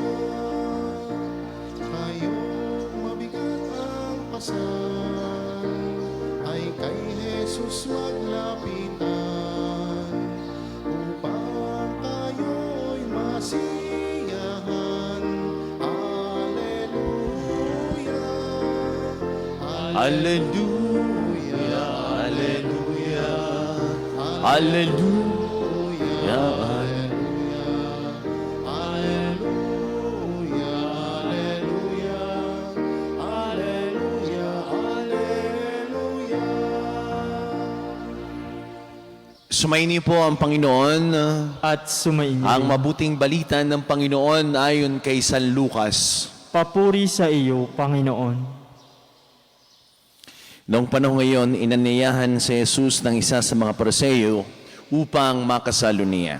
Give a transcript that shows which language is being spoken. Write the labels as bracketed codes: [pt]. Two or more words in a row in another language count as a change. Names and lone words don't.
[tl] Kayong mabigat kalikasan ay kay Jesus maglapitan upang tayo'y masiyahan. Alleluia, Alleluia, Alleluia, Alleluia, Alleluia, Alleluia, Alleluia, Alleluia. Sumaini po ang Panginoon. At sumainyo. Ang mabuting balita ng Panginoon ayon kay San Lucas. Papuri sa iyo, Panginoon. Noong panahon ngayon, inanyayahan si Jesus ng isa sa mga Pariseo upang makasalo niya.